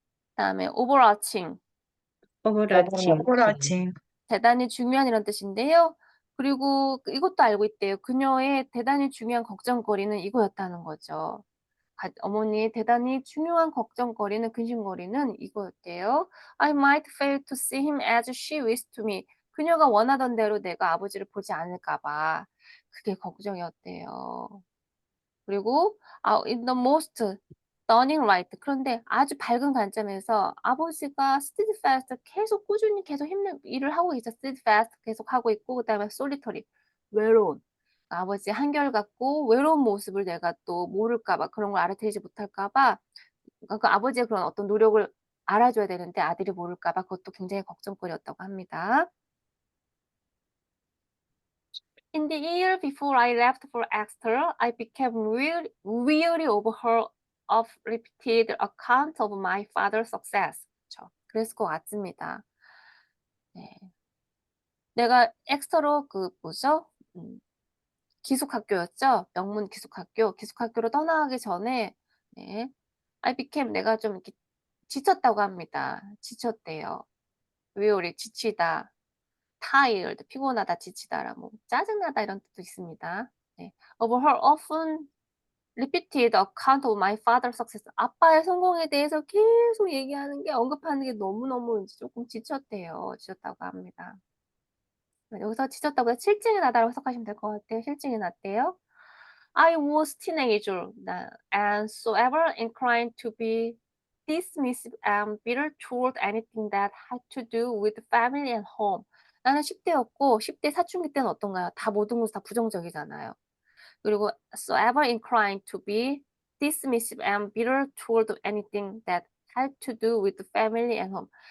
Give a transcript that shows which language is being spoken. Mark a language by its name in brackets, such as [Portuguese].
[Korean] 그다음에 overarching. 오버라칭. 대단히 중요한 이런 뜻인데요. 그리고 이것도 알고 있대요. 그녀의 대단히 중요한 걱정거리는 이거였다는 거죠. 어머니의 대단히 중요한 걱정거리는 근심거리는 이거였대요. [English] I might fail to see him as she wished to me. [Korean] 그녀가 원하던 대로 내가 아버지를 보지 않을까 봐. 그게 걱정이었대요. 그리고 [English] in the most stunning light. [Korean] 그런데 아주 밝은 관점에서 아버지가 steadfast 계속 꾸준히 계속 힘든 일을 하고 있어. steadfast 계속 하고 있고 그다음에 solitary 외로운. 아버지 한결같고 외로운 모습을 내가 또 모를까 봐 그런 걸 알아채지 못할까 봐 그 아버지의 그런 어떤 노력을 알아줘야 되는데 아들이 모를까 봐 그것도 굉장히 걱정거리였다고 합니다. [English] In the year before I left for Exeter, I became weary of her of repeated account of my father's success. [Korean] 그렇죠. 그랬을 것 같습니다. 네. 내가 엑스터로 그 뭐죠? 기숙학교였죠. 명문 기숙학교. 기숙학교로 떠나가기 전에 네. [English] I became [Korean] 내가 좀 이렇게 지쳤다고 합니다. 지쳤대요. weary 지치다. tired 피곤하다, 지치다라 뭐 짜증나다 이런 뜻도 있습니다. 네. [English] Of her often repeated account of my father's success. [Korean] 아빠의 성공에 대해서 계속 얘기하는 게 언급하는 게 너무너무 이제 조금 지쳤대요. 지쳤다고 합니다. 여기서 지쳤다고 실증이 나다라고 해석하시면 될 것 같아요. 실증이 났대요. [English] I was teenager and so ever inclined to be dismissive and bitter toward anything that had to do with family and home. [Korean] 나는 10대였고 10대 사춘기 때는 어떤가요? 다 모든 것이 다 부정적이잖아요. 그리고 [English] so ever inclined to be dismissive and bitter toward anything that had to do with family and home.